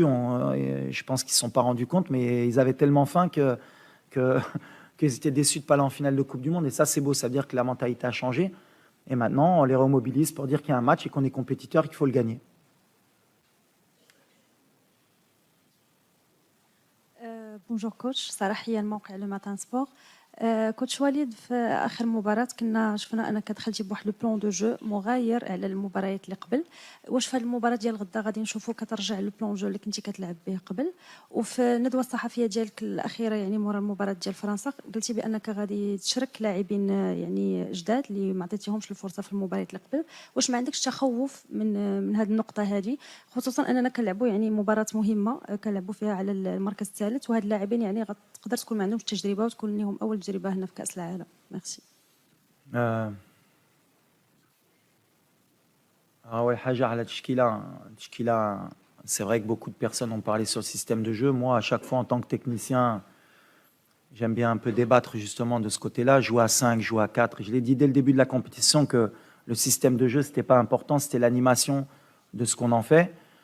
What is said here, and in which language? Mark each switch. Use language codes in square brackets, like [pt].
[fr] Je pense qu'ils ne se sont pas rendus compte, mais ils avaient tellement faim qu'ils étaient déçus de ne pas aller en finale de Coupe du Monde. Et ça, c'est beau. Ça veut dire que la mentalité a changé. Et maintenant, on les remobilise pour dire qu'il y a un match et qu'on est compétiteur et qu'il faut le gagner. [ar] بونجور كوتش صراحيا موقع لو ماتان سبور كوتش وليد في اخر مباراه شفنا انك دخلتي بواحد [fr] لو بلان دو جو [ar] مغاير على المباريات اللي قبل. واش في هذه المباراه ديال غدا غادي نشوفوك كترجع [fr] لو بلان جو [ar] اللي كنتي كتلعب به قبل؟ وفي الندوه الصحفيه ديالك الاخيره يعني مورا المباراه ديال فرنسا قلتي بانك غادي تشرك لاعبين يعني جداد اللي ما عطيتيهمش الفرصه في المباريات اللي قبل. واش ما عندكش تخوف من هذه النقطه هذه، خصوصا اننا كنلعبوا يعني مباراه مهمه كنلعبوا فيها على المركز الثالث، وهاد اللاعبين يعني غتقدر تكون ما عندهمش التجربه وتكون لهم اول تجربه هنا في كاس العالم. ميرسي. أول حاجة على التشكيلة, [fr] c'est vrai que beaucoup de personnes ont parlé sur le système de jeu. Moi, à chaque fois, en tant que technicien, j'aime bien un peu débattre justement de ce côté-là. Jouer à 5, jouer à 4. Je l'ai dit dès le début de la compétition que le système de jeu, ce n'était pas important, c'était l'animation de ce qu'on en fait.